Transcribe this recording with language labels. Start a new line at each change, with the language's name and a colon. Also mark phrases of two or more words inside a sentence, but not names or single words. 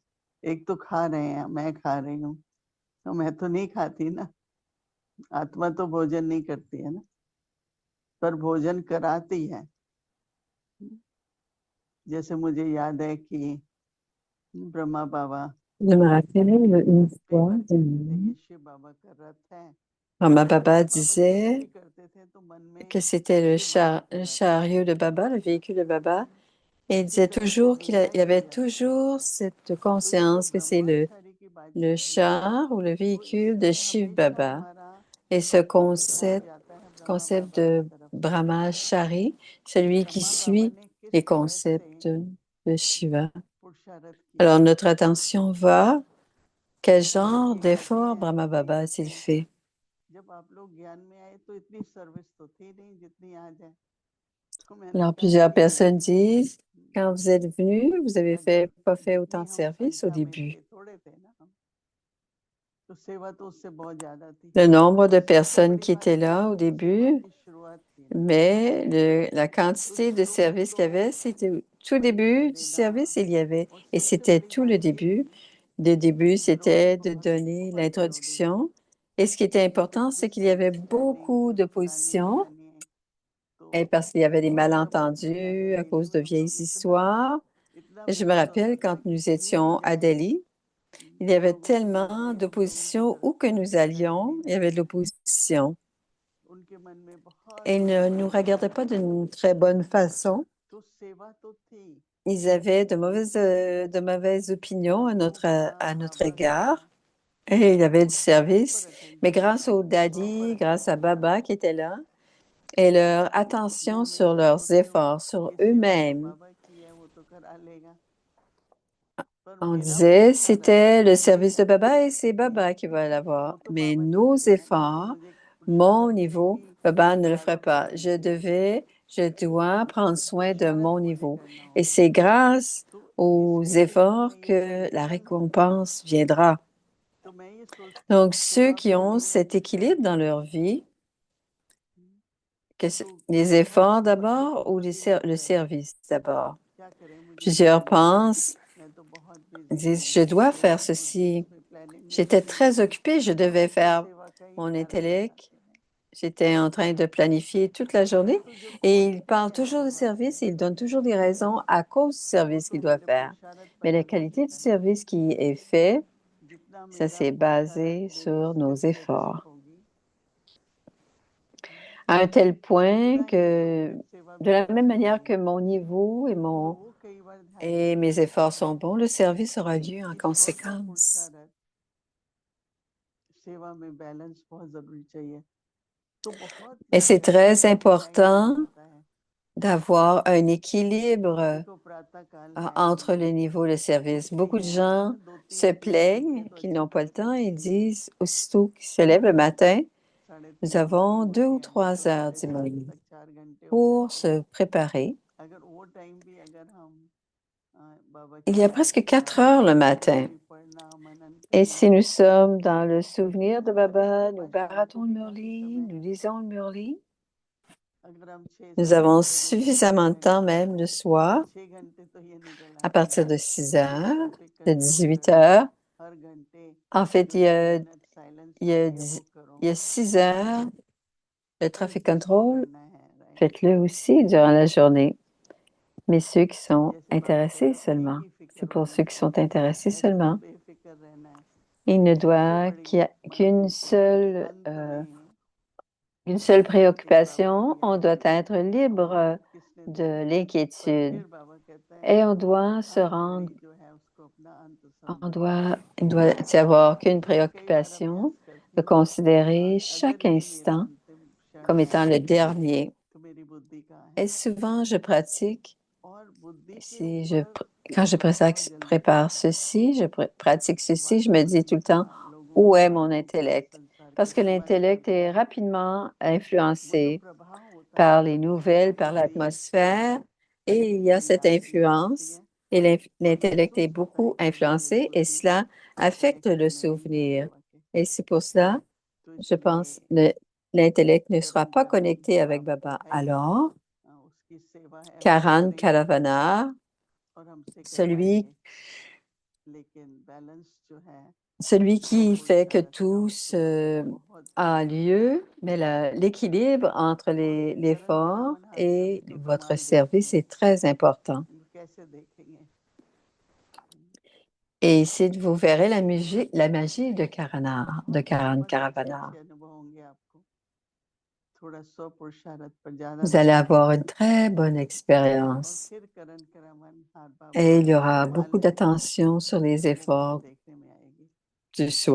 Hindi: एक तो खा रहे हैं, मैं खा रही हूँ, तो मैं तो नहीं खाती ना, आत्मा तो भोजन नहीं करती है ना, पर भोजन कराती है। जैसे मुझे याद है कि ब्रह्मा बाबा
French: Je me rappelle une
Hindi: कई
French: fois,
Hindi: बार कहते थे ये शिव बाबा का रथ है।
French: Maman Baba
Hindi: बाबा जब कुछ भी
French: disait
Hindi: करते थे तो मन में
French: que c'était le,
Hindi: शिव बाबा का
French: le
Hindi: रथ है।
French: chariot de Baba, le véhicule de Baba. Et il
Hindi: इसी
French: disait
Hindi: तरह से
French: toujours qu'il il
Hindi: रियलाइज हो
French: avait
Hindi: जाता है।
French: toujours cette
Hindi: तो ये जो
French: conscience que c'est
Hindi: ब्रह्मचारी की बात
French: le
Hindi: चलती है
French: char ou le
Hindi: तो
French: véhicule de
Hindi: इससे
French: Shiv
Hindi: हमेशा
French: Baba.
Hindi: हमारा
French: Et ce
Hindi: ध्यान
French: concept,
Hindi: जाता है ब्रह्मा
French: concept
Hindi: बाबा की
French: de
Hindi: तरफ।
French: Brahma Shari, celui qui
Hindi: ब्रह्मा बाबा
French: suit
Hindi: ने किस
French: les
Hindi: तरह से
French: concepts de Shiva.
Hindi: पुरुषार्थ किया
French: Alors
Hindi: है।
French: notre attention va, quel genre
Hindi: ये कहते
French: d'effort
Hindi: हैं
French: Brahma
Hindi: कि
French: Baba a-t-il fait?
Hindi: जब आप लोग ज्ञान में आए तो इतनी सर्विस तो थी नहीं जितनी आज है। तो मैंने
French: Alors
Hindi: कहा
French: plusieurs
Hindi: कि
French: personnes disent, quand vous êtes venus, vous avez
Hindi: अगर
French: pas fait autant
Hindi: जितनी
French: de
Hindi: हम
French: services au
Hindi: संख्या में
French: début.
Hindi: थे थोड़े थे ना हम, तो सेवा तो उससे बहुत ज्यादा थी।
French: Le nombre de
Hindi: सबसे
French: personnes
Hindi: बड़ी
French: qui
Hindi: बात
French: étaient
Hindi: ये है
French: là au
Hindi: कि सेवा
French: début,
Hindi: की शुरुआत थी ना,
French: mais la quantité de
Hindi: तो शुरू
French: services qu'il y avait, c'était tout
Hindi: परिचय
French: début du
Hindi: देना
French: service, il y avait,
Hindi: और
French: et
Hindi: सबसे
French: c'était
Hindi: बड़ी
French: tout
Hindi: बात
French: le
Hindi: ये
French: début.
Hindi: थी
French: Le début,
Hindi: कि विरोध
French: c'était de
Hindi: बहुत
French: donner
Hindi: बहुत विरोधी थे।
French: l'introduction. Et ce qui était important, c'est
Hindi: कितनी
French: qu'il y avait
Hindi: सर्विस
French: beaucoup
Hindi: करनी फलानी
French: d'opposition,
Hindi: ढिकानी,
French: et
Hindi: तो
French: parce qu'il y avait des
Hindi: बहुत जबरदस्ती
French: malentendus à
Hindi: आजादी
French: cause
Hindi: में
French: de
Hindi: हम
French: vieilles
Hindi: लोग
French: histoires.
Hindi: इतना
French: Et je me
Hindi: विरोध होता
French: rappelle
Hindi: था
French: quand
Hindi: कि
French: nous
Hindi: कहीं भी
French: étions à
Hindi: जाए
French: Delhi, il y
Hindi: वो
French: avait
Hindi: लोग उसी तरह से
French: tellement
Hindi: हम लोगों की
French: d'opposition.
Hindi: तरफ
French: Où que
Hindi: से
French: nous
Hindi: नजर
French: allions,
Hindi: नहीं
French: il y avait
Hindi: डालते
French: de
Hindi: थे।
French: l'opposition.
Hindi: उनके मन में बहुत
French: Et ils
Hindi: बड़ी
French: ne nous
Hindi: बड़ी
French: regardaient pas
Hindi: आजादी थी।
French: d'une très bonne façon.
Hindi: तो सेवा तो थी,
French: Ils avaient de mauvaises opinions
Hindi: आज वो
French: à
Hindi: बड़ा
French: notre
Hindi: बाबा
French: égard.
Hindi: का
French: Et il y avait du
Hindi: प्रॉपर
French: service. Mais
Hindi: अटेंशन
French: grâce au
Hindi: प्रॉपर
French: daddy, grâce à
Hindi: अटेंशन था।
French: Baba qui était là, et leur
Hindi: मैं
French: attention sur
Hindi: हमेशा
French: leurs
Hindi: सोचती हूँ
French: efforts, sur
Hindi: ये सेवा तो
French: eux-mêmes.
Hindi: बाबा की है, वो तो करा लेगा, पर
French: On
Hindi: मेरा
French: disait,
Hindi: पुरुषार्थ
French: c'était le
Hindi: मेरी
French: service de Baba et
Hindi: एक्टिविटी
French: c'est Baba qui va
Hindi: वो
French: l'avoir.
Hindi: तो
French: Mais
Hindi: बाबा जी
French: nos
Hindi: करेंगे ना। तो
French: efforts,
Hindi: मुझे
French: mon
Hindi: पुरुषार्थ है
French: niveau,
Hindi: कि
French: Baba ne le ferait
Hindi: लाभ
French: pas.
Hindi: होना चाहिए,
French: Je dois prendre soin de
Hindi: पुरुषार्थ
French: mon
Hindi: मुझे
French: niveau.
Hindi: करना
French: Et
Hindi: होगा।
French: c'est grâce
Hindi: तो
French: aux
Hindi: जिसके जीवन
French: efforts
Hindi: में ये
French: que la
Hindi: संतुलन है,
French: récompense viendra.
Hindi: तो मैं ये सोचती हूँ
French: Donc,
Hindi: कि
French: ceux
Hindi: सेवा
French: qui ont
Hindi: पहले या
French: cet équilibre
Hindi: पुरुषार्थ
French: dans leur
Hindi: पहले,
French: vie,
Hindi: तो
French: les
Hindi: बहुत
French: efforts
Hindi: बच्चे
French: d'abord ou
Hindi: बहुत
French: le
Hindi: चिंतित रहते हैं
French: service d'abord.
Hindi: क्या करें, मुझे
French: Plusieurs
Hindi: समय नहीं है,
French: pensent,
Hindi: मैं तो बहुत बिजी
French: disent,
Hindi: हूँ,
French: je dois faire
Hindi: बहुत बुद्धि
French: ceci.
Hindi: इसमें प्लानिंग में
French: J'étais
Hindi: लगी है,
French: très occupée, je
Hindi: तो
French: devais
Hindi: ऐसे
French: faire
Hindi: सेवा का ही
French: mon
Hindi: कारण हो
French: intellect.
Hindi: जाते हैं।
French: J'étais en train de planifier toute la journée
Hindi: परंतु जो
French: et il
Hindi: क्वालिटी
French: parle
Hindi: है
French: toujours de
Hindi: सेवा की,
French: service, il donne toujours des raisons à cause du
Hindi: वो
French: service
Hindi: तो
French: qu'il doit
Hindi: मेरे
French: faire.
Hindi: पुरुषार्थ पर
French: Mais la
Hindi: आधारित
French: qualité du
Hindi: है।
French: service qui est fait,
Hindi: जितना
French: ça
Hindi: मेरा
French: c'est
Hindi: पुरुषार्थ
French: basé
Hindi: मेरी
French: sur nos
Hindi: सिंसियरिटी
French: efforts.
Hindi: होगी,
French: À un tel point
Hindi: उतना ही तो
French: que
Hindi: फिर सेवा
French: de
Hindi: भी
French: la même
Hindi: अच्छी
French: manière que
Hindi: होगी।
French: mon niveau
Hindi: तो वो कई बार ध्यान में
French: et
Hindi: नहीं
French: mes
Hindi: आता
French: efforts sont bons, le service aura lieu en
Hindi: कि थोड़ा सा
French: conséquence.
Hindi: पुरुषार्थ सेवा में बैलेंस बहुत जरूरी चाहिए। तो बहुत
French: Et c'est très
Hindi: टाइम मिल
French: important
Hindi: जाता है।
French: d'avoir un équilibre
Hindi: देखो प्रातः काल है,
French: entre les niveaux de service.
Hindi: उठते
French: Beaucoup de
Hindi: हैं
French: gens
Hindi: दो
French: se
Hindi: तीन तीन बजते
French: plaignent
Hindi: तो
French: qu'ils
Hindi: अच्छा
French: n'ont pas le
Hindi: लगता
French: temps.
Hindi: है,
French: Ils disent, aussitôt qu'ils se lèvent le matin,
Hindi: साढ़े
French: nous
Hindi: तीन
French: avons
Hindi: तीन
French: 2
Hindi: बज
French: ou
Hindi: गए हैं
French: 3
Hindi: तो
French: heures
Hindi: साढ़े
French: du
Hindi: चार
French: matin
Hindi: तक 4 घंटे हो
French: pour
Hindi: जाते हैं।
French: se préparer.
Hindi: अगर वो टाइम भी अगर हम बाबा
French: Il
Hindi: की
French: y a
Hindi: याद
French: presque
Hindi: में
French: 4
Hindi: लगाएं,
French: heures le
Hindi: कुछ
French: matin.
Hindi: भी पढ़ना मनन
French: Et
Hindi: करना,
French: si nous sommes dans le souvenir de
Hindi: तो
French: Baba,
Hindi: इसके
French: nous
Hindi: बाद शाम को
French: baratons le
Hindi: भी काफी
French: Murli,
Hindi: समय
French: nous
Hindi: है।
French: lisons le Murli,
Hindi: अगर हम 6
French: nous
Hindi: साढ़े
French: avons
Hindi: 6 बजे भी
French: suffisamment de
Hindi: उठें
French: temps même le soir,
Hindi: तो 6 घंटे तो ये निकल
French: à
Hindi: आते
French: partir
Hindi: हैं।
French: de 6
Hindi: अपने
French: heures,
Hindi: आप पे
French: de
Hindi: कंट्रोल
French: 18
Hindi: करो,
French: heures.
Hindi: हर घंटे
French: En fait,
Hindi: जो 6 मिनट साइलेंस
French: il y a,
Hindi: होती है
French: dix-
Hindi: वो करो,
French: il y a 6 heures. Le
Hindi: हर
English: traffic
Hindi: किसी को
English: control,
Hindi: करना है, राइट।
French: faites-le aussi durant la journée, mais ceux qui sont
Hindi: जैसे बाबा
French: intéressés
Hindi: कहते थे एक
French: seulement.
Hindi: ही
French: C'est
Hindi: फिक्र
French: pour
Hindi: होना
French: ceux qui sont
Hindi: चाहिए,
French: intéressés
Hindi: ऐसे
French: seulement.
Hindi: बेफिक्र रहना है।
French: Il ne
Hindi: सबसे
French: doit
Hindi: बड़ी बात
French: qu'une
Hindi: ये थी कि
French: seule,
Hindi: अंत में
French: une seule
Hindi: फिर बाबा
French: préoccupation.
Hindi: की
French: On
Hindi: याद
French: doit
Hindi: में
French: être
Hindi: हमारा
French: libre
Hindi: किसने
French: de
Hindi: देखा, पर
French: l'inquiétude
Hindi: फिर बाबा कहते हैं
French: et on doit se
Hindi: हर
French: rendre,
Hindi: घड़ी जो है उसको अपना अंत
French: on
Hindi: समझो।
French: il doit y avoir qu'une
Hindi: तो मैं कई बार
French: préoccupation
Hindi: अभ्यास करती
French: de
Hindi: हूँ कि
French: considérer
Hindi: आज
French: chaque
Hindi: अगर ये मेरा
French: instant
Hindi: अंतिम क्षण
French: comme
Hindi: है
French: étant le dernier.
Hindi: तो मेरी बुद्धि कहाँ
French: Et
Hindi: है,
French: souvent, je pratique.
Hindi: और बुद्धि के
French: Si je,
Hindi: ऊपर
French: quand je
Hindi: बहुत जल्दी
French: prépare
Hindi: चढ़ते हैं,
French: ceci, pratique ceci,
Hindi: बहुत
French: je me dis tout le
Hindi: जल्दी
French: temps,
Hindi: लोगों
French: où
Hindi: को
French: est mon
Hindi: बातों को
French: intellect?
Hindi: संसार की
French: Parce que
Hindi: समस्या
French: l'intellect est
Hindi: का
French: rapidement
Hindi: वो जो
French: influencé
Hindi: प्रभाव होता है
French: par
Hindi: ना,
French: les
Hindi: वो
French: nouvelles, par
Hindi: बहुत ही
French: l'atmosphère, et il y a cette
Hindi: कल्याण के लिए होती
French: influence,
Hindi: है,
French: et
Hindi: और
French: l'intellect est
Hindi: महसूस होता
French: beaucoup
Hindi: है कि अभी मेरी
French: influencé, et
Hindi: बुद्धि
French: cela affecte le
Hindi: कनेक्शन में नहीं है
French: souvenir.
Hindi: बाबा के।
French: Et c'est pour cela,
Hindi: तो
French: je
Hindi: इसलिए
French: pense, l'intellect ne sera pas
Hindi: कर्मचारी
French: connecté avec
Hindi: बाबा तो
French: Baba.
Hindi: है ही,
French: Alors,
Hindi: उसकी सेवा अवश्य
French: Karan
Hindi: करेंगे
French: Karavana,
Hindi: और हमसे
French: celui
Hindi: करवाएंगे, लेकिन बैलेंस जो है
French: Celui
Hindi: वो
French: qui fait que
Hindi: पुरुषार्थ का
French: tout
Hindi: उसके साथ बहुत
French: a lieu, mais l'équilibre entre
Hindi: और करण
French: l'effort
Hindi: करावन
French: et
Hindi: कभी तो
French: votre
Hindi: कमाल देखते
French: service
Hindi: हैं,
French: est très important.
Hindi: कैसे देखेंगे,
French: Et ici, vous verrez la magie de Karan
Hindi: बहुत अच्छे
French: Karavana.
Hindi: अच्छे अनुभव होंगे आपको थोड़ा स्व पुरुषार्थ पर ज्यादा
French: Vous allez
Hindi: ध्यान
French: avoir une très bonne
Hindi: और
French: expérience.
Hindi: फिर करण करावन हाथ बाबा
French: Et il y
Hindi: को
French: aura
Hindi: संभाल
French: beaucoup
Hindi: लें
French: d'attention sur les
Hindi: वो फिर
French: efforts
Hindi: देखने में आएगी
French: du soi.